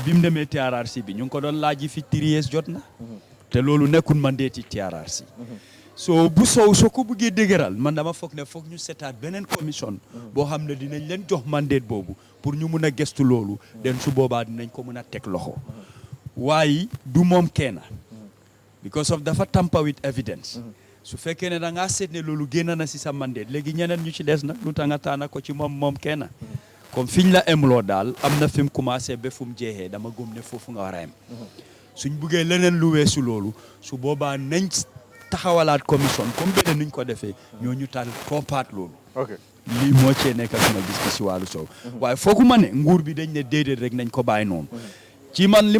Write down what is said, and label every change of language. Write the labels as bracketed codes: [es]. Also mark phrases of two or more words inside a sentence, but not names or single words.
[wo] bi mu demee TRRC bi ñu ngi ko doon laaji fi 3 years jot na te loolu nekkul mandate TRRC so bu soo ko bëggee dëgëral man dama foog ne foog ñu setaat beneen commission boo xam ne dinañ leen jox mandate boobu pour ñu mun a gestu loolu den su boobaa dinañ ko mun a teg loxo waaye du moom kenn [en] because of [wo] dafa [en] tamper with evidence [wo] su fekkee ne da ngaa seet ne loolu génn na si sa mandate léegi ñeneen ñu ci des nag lu tax nga taana ko ci moom kenn comme fiñ la emloo daal am na fi mu commencé ba fu mu jeexee dama gëm ne foofu nga war a em suñ buggee leneen lu weesu loolu su boobaa nañ taxawalaat commission comme beneen nuñ ko defee ñooñu taal toppaat loolu lii moo cee nekk suma gis si wàllu sow waaye foogu ma ne nguur bi dañ ne déedéet rek nañ ko bàyyi noonu ci man li